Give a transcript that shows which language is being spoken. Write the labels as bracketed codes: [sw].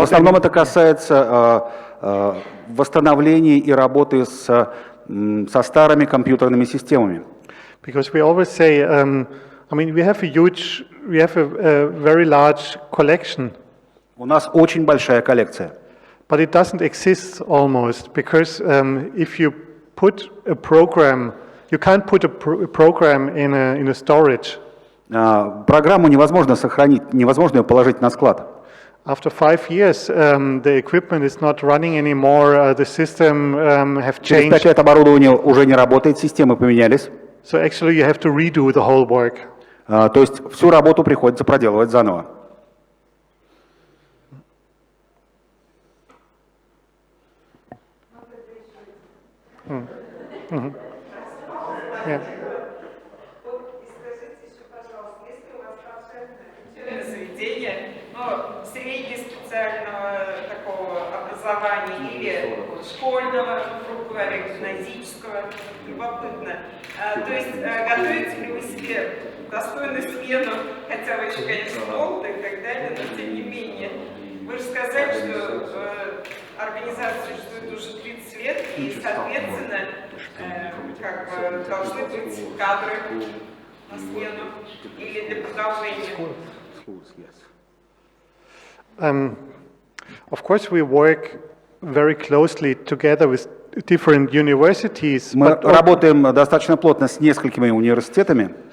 [ru] В основном это касается восстановления и работы со старыми компьютерными системами. [en] Because we always say, I mean, we have a very large collection, [ru] У нас очень большая коллекция. [en] but it doesn't exist almost because if you put a program, you can't put a program in a storage. [ru] Программу невозможно сохранить, невозможно ее положить на склад. [en] After 5 years, the equipment is not running anymore. The system have [ru] Через 5 [en] changed. [ru] лет оборудование уже не работает, системы поменялись. [en] So actually, you have to redo the whole work. [ru] То есть всю работу приходится проделывать заново. [en] Yeah. [ru] Вот и скажите еще, пожалуйста, есть ли у вас волшебное Учебное заведение, ну, среднеспециального такого образования или школьного, грубо говоря, гимназического, любопытно. То есть готовите ли вы себе достойную смену, хотя вы еще, конечно, молоды и так далее, но тем не менее. Вы же сказали, что организация существует уже 30 лет, и, соответственно, как бы должны быть кадры на смену или для продолжения. [en] Of course, we work very closely together with different universities, [ru] Мы работаем достаточно плотно с несколькими университетами,